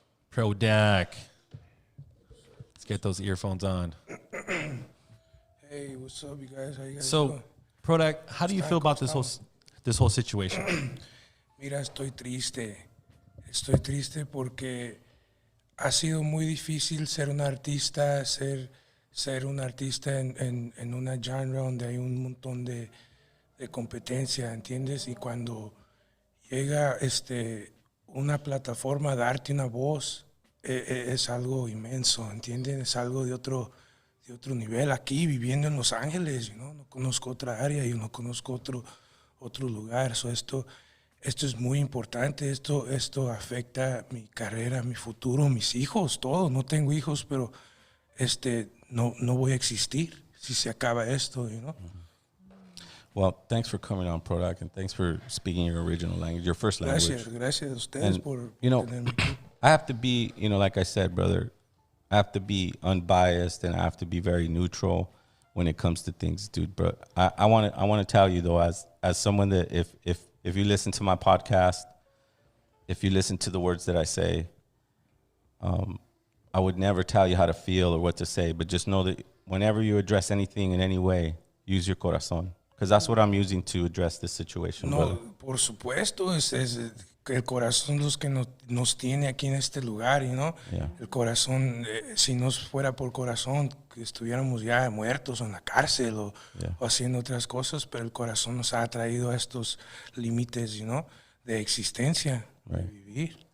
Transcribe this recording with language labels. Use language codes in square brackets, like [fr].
[en] Prodac. Let's get those earphones on. Hey, what's up, you guys? How you guys So, doing? Prodac, how do you feel about this whole situation? [es] Mira, estoy triste. Estoy triste porque ha sido muy difícil ser un artista, ser un artista en una genre donde hay un montón de competencia, ¿entiendes? Y cuando llega una plataforma a darte una voz, es algo inmenso, ¿entienden? Es algo de otro nivel. Aquí, viviendo en Los Ángeles, no conozco otra área, yo no conozco otro lugar. So esto es muy importante, esto afecta mi carrera, mi futuro, mis hijos, todo. No tengo hijos, pero no voy a existir si se acaba esto, [en] Well, thanks for coming on, Prodac, and thanks for speaking your original language, your first language. [es] Gracias a ustedes por tenerme aquí. [en] I have to be, like I said, brother, I have to be unbiased and I have to be very neutral when it comes to things, dude. But I want to tell you though, as someone that if you listen to my podcast, if you listen to the words that I say, I would never tell you how to feel or what to say, but just know that whenever you address anything in any way, use your corazón. Because that's what I'm using to address this situation. [es] No, [en] brother. [es] por supuesto, es el corazón los que nos tiene aquí en este lugar, [en] Yeah. [es] El corazón, si no fuera por corazón, que estuviéramos ya muertos o en la cárcel o haciendo otras cosas, pero el corazón nos ha traído a estos límites, de existencia, de vivir.